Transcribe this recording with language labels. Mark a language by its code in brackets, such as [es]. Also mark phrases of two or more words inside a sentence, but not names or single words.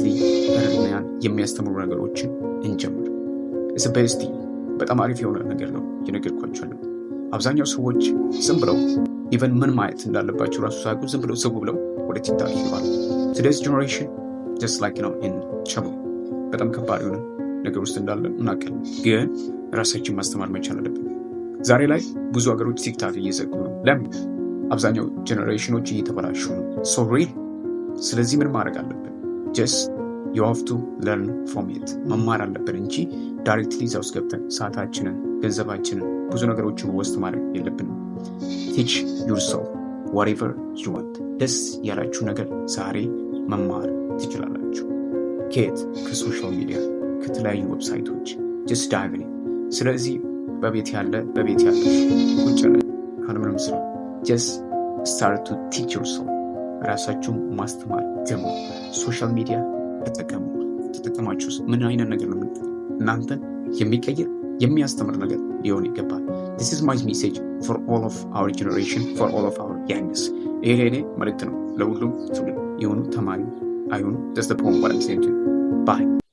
[am] በረድናያን የሚያስተምሩ ነገሮችን እንጀምር። ቤስቲ በጣም አሪፍ የሆነ ነገር ነው የነገርኳቸዋለሁ። አብዛኛው ሰዎች ዝም ብለው ኢቨን ምን ማየት እንዳለባቸው ራሱ ሳያውቁ ዝም ብለው ዘው ብለው ወደ ቲክታክ ይገባሉ። [en] today's generation just like in trouble [am] በጣም ከባድ የሆነ ነገር ውስጥ እንዳለ እናውቃለን። ግን ራሳችን ማስተማር መቻል አለብን። ዛሬ ላይ ብዙ ሀገሮች ቲክታክ እየዘጉ ነው። ለምን? አብዛኛው ጀነሬሽኖች እየተበላሹ ነው። [en] so real። [am] ስለዚህ ምን ማድረግ አለብን? [en] just you have to learn from it [am] መማር አለብን እንጂ ዳይሬክትሊ እዛ ውስጥ ገብተን ሰዓታችንን፣ ገንዘባችንን፣ ብዙ ነገሮችን ወስት ማድረግ የለብንም። [en] teach yourself whatever you want። [am] ደስ ያላችሁ ነገር ዛሬ መማር ትችላላችሁ። ከየት? ከሶሻል ሚዲያ፣ ከተለያዩ ዌብሳይቶች [en] just dive in። [am] ስለዚህ በቤት ያለ ቁጭ ያለ ካለምንም ስራ [en] just start to teach yourself። [am] ራሳችሁን ማስተማር ጀምሩ። [en] social media [am] ተጠቀማችሁ ምን አይነት ነገር ነው እናንተን የሚቀይር የሚያስተምር ነገር ሊሆን ይገባል። [en] this is my message for all of our generation, for all of our youngers። [am] ይሄ መልእክት ነው ለሁሉም ትውልድ የሆኑ ተማሪ አይሆኑ። [en] that's the point what I'm saying to you. Bye.